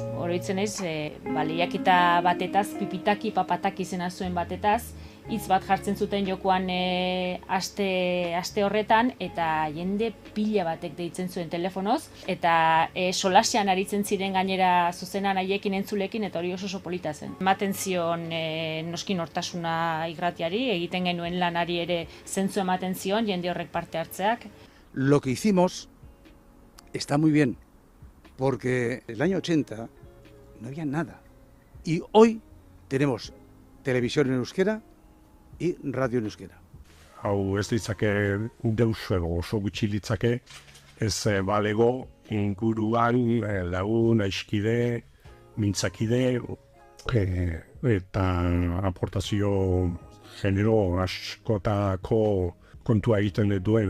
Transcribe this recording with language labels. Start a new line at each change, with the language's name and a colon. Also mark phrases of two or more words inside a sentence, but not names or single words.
Basque: oroitzen naiz, lehiaketa batetaz, pipitaki, papataki izena zuen batetaz, hitz bat jartzen zuten jokoan aste horretan, eta jende pila batek deitzen zuen telefonoz, eta solasean aritzen ziren gainera zuzenan haiekin entzulekin, eta hori oso polita zen. Ematen zion noski nortasuna irratiari, egiten genuen lanari ere zentzu ematen zion, jende horrek parte hartzeak.
Spanish: Lo que hicimos está muy bien, porque en el año 80 no había nada. Y hoy tenemos televisión en euskera y radio en euskera.
Basque: Hau ez ditzake deus edo oso gutxi litzake, ez balego inguruan lagun, aiskide, mintzakide, eta aportazio genero askotako kontua egiten duen